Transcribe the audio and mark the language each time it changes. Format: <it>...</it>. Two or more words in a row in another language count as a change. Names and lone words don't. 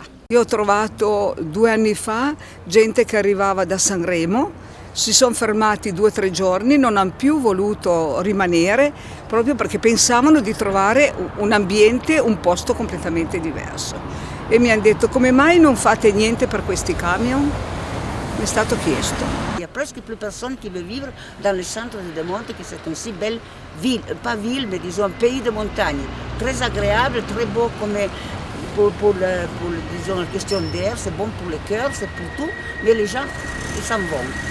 <it>Io ho trovato 2 anni fa gente che arrivava da Sanremo, si sono fermati 2 o 3 giorni, non hanno più voluto rimanere proprio perché pensavano di trovare un ambiente, un posto completamente diverso. E mi hanno detto: come mai non fate niente per questi camion? Mi è stato chiesto.</it> <fr>Il n'y a presque plus personne qui veut vivre dans le centre de Demonte, qui c'est une si belle ville, pas ville, mais disons un pays de montagne, très agréable, très beau comme pour disons, la question d'air, c'est bon pour le cœur, c'est pour tout, mais les gens, ils s'en vont.</fr>